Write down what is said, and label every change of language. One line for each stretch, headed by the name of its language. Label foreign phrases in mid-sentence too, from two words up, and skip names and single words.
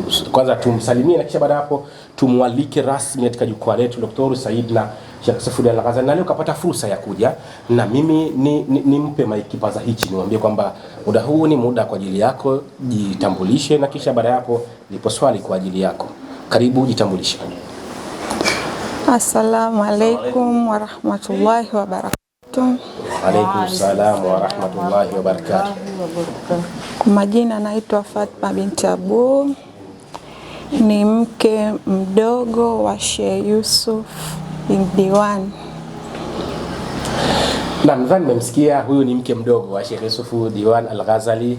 Swahili: Kwanza tumsalimie na kisha baada hapo tumwalike rasmi katika jukwaa letu Dr. Said na Sheikh Yusuf Diwan Al-Ghazali. Na leo kapata fursa ya kuja, na mimi nimpe kipaza hichi, niwaambie kwamba muda huu ni muda kwa ajili yako, jitambulishe na kisha baada hapo lipo swali kwa ajili yako. Karibu, jitambulishe.
Arabic: السلام عليكم ورحمة الله وبركاته. عليكم السلام ورحمة الله وبركاته.
Swahili: Kwa majina naitwa Fatma binti Abu, ni mke mdogo wa Sheikh Yusuf Diwan. Na nadhani mmemsikia, huyu ni mke mdogo wa Sheikh Yusuf Diwan Al-Ghazali.